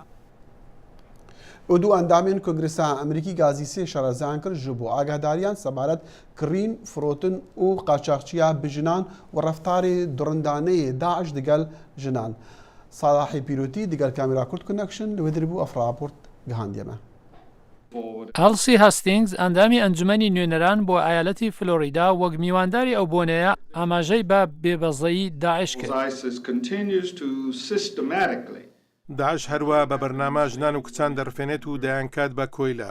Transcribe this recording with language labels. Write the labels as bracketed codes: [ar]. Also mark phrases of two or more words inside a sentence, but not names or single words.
[ku] û du endamên Kongresa Emerîkî gazî sê şerezan kir ji bo agahdariyan sebaret kirîn, firotin û qaçaxçiya bijinan û reftarê durindaneyê Daeş digel jinan. Salahê Pîrotî digel Kamera Kurd Connection li wê diribû ev raport گەهاندێمە. [ckb] ئەلسی هەستینگز ئەندامی ئەنجومەنی نوێنەران بۆ ئایالەتی فلۆریدا وەک میوانداری ئەو بۆنەیە ئاماژەی بە بێبەزایی داعش کرد. داعش هەروە بە بەرنامە ژنان و کچان دەرفێنێت و دەیانکات بە کۆیلە.